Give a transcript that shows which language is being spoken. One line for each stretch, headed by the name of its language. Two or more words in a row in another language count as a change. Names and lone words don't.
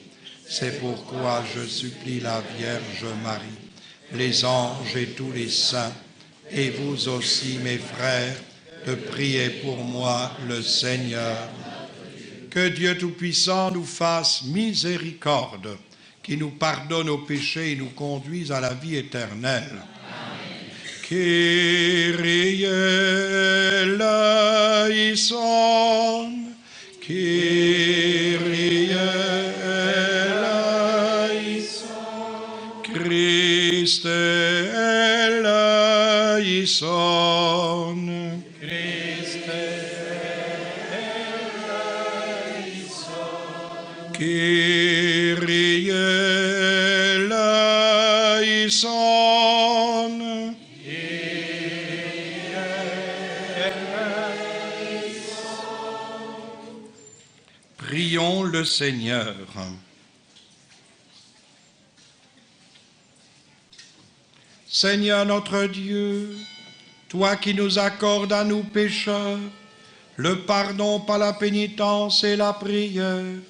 French: C'est pourquoi je supplie la Vierge Marie, les anges et tous les saints, et vous aussi, mes frères, de prier pour moi, le Seigneur. Que Dieu Tout-Puissant nous fasse miséricorde, qui nous pardonne nos péchés et nous conduise à la vie éternelle.
Greek: Κύριε ελέησον, Κύριε ελέησον, Χριστέ ελέησον, Χριστέ ελέησον, Κύριε ελέησον.
French: Prions le Seigneur. Seigneur notre Dieu, toi qui nous accordes à nous pécheurs le pardon par la pénitence et la prière,